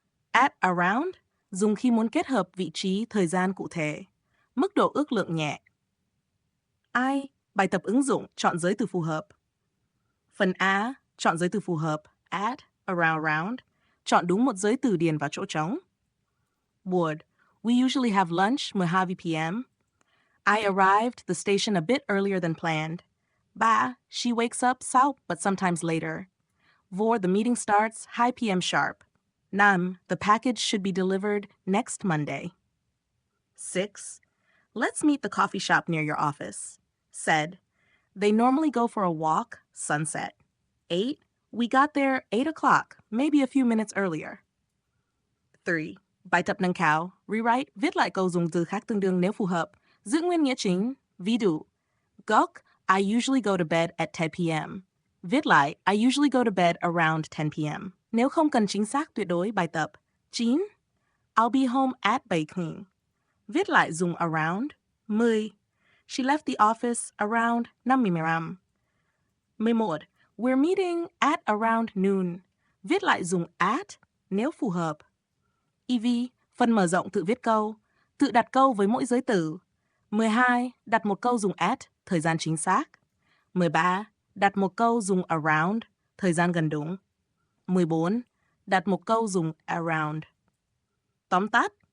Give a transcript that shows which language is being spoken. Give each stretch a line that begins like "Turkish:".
Vietnamese: At around dùng khi muốn kết hợp vị trí thời gian cụ thể. Mức độ ước lượng nhẹ. Bài tập ứng dụng, chọn giới từ phù hợp. Phần A, chọn giới từ phù hợp. At, around. Chọn đúng một giới từ điền vào chỗ trống.
English: Board. We usually have lunch 12 p.m. I arrived the station a bit earlier than planned. 3. She wakes up 6 but sometimes later. 4. The meeting starts 2 p.m. sharp. 5. The package should be delivered next Monday. 6. Let's meet the coffee shop near your office. Said. They normally go for a walk, sunset. 8. We got there 8 o'clock, maybe a few minutes earlier.
Vietnamese: 3. Bài tập nâng cao. Rewrite, viết lại câu dùng từ khác tương đương nếu phù hợp. Giữ nguyên nghĩa chính. Ví dụ, gốc
English: I usually go to bed at 10 p.m.
Vietnamese: Viết lại
English: I usually go to bed around 10 p.m.
Vietnamese: Nếu không cần chính xác tuyệt đối bài tập.
English: 9. I'll be home at 7 p.m.
Vietnamese: Viết lại dùng around.
English: 10. She left the office around 5:15. 11. We're meeting at around noon.
Vietnamese: Viết lại dùng at nếu phù hợp. EV, phần mở rộng tự viết câu. Tự đặt câu với mỗi giới từ. 12. Đặt một câu dùng at, thời gian chính xác. 13. Đặt một câu dùng around, thời gian gần đúng. 14. Đặt một câu dùng around. Tóm tắt.